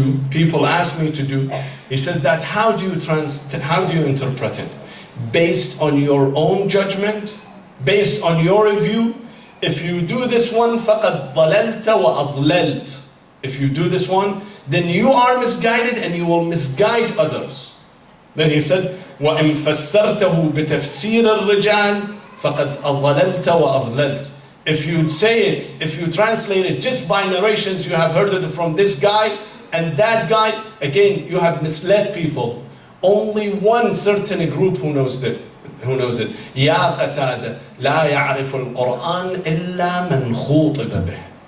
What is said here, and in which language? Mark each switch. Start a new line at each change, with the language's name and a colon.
English: People asked me to do. He says that, how do you interpret it? Based on your own judgment? Based on your review? If you do this one,
Arabic: فَقَدْ ضَلَلْتَ وَأَضْلَلْتَ.
English: If you do this one, then you are misguided and you will misguide others. Then he said,
Arabic: وَإِن فَسَّرْتَهُ بِتَفْسِيرِ الرِّجَالِ فَقَدْ أَضَلَلْتَ وَأَضْلَلْتَ.
English: If you say it, if you translate it just by narrations, you have heard it from this guy and that guy, again, you have misled people. Only one certain group who knows it.
Arabic: يَا قَتَادَ لَا يَعْرِفُ الْقُرْآنِ إِلَّا مَنْ خُوطِبَ بِهِ.